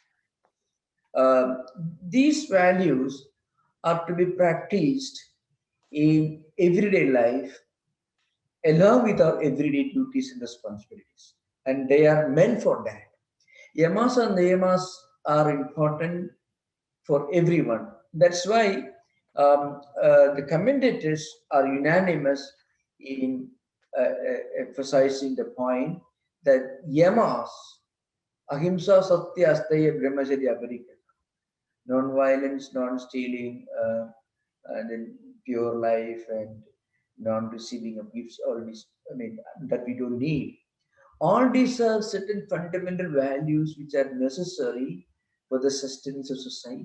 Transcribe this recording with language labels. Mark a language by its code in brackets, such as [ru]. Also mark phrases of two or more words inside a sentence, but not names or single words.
[en] These values are to be practiced in everyday life along with our everyday duties and responsibilities, and they are meant for that. Yamas and niyamas are important for everyone. That's why the commentators are unanimous in emphasizing the point that [sa] yamas, ahimsa, satya, asteya, brahmacharya, aparikara, [en] non-violence, non-stealing, and then pure life and non-receiving of gifts, all these, that we don't need. All these are certain fundamental values which are necessary for the sustenance of society.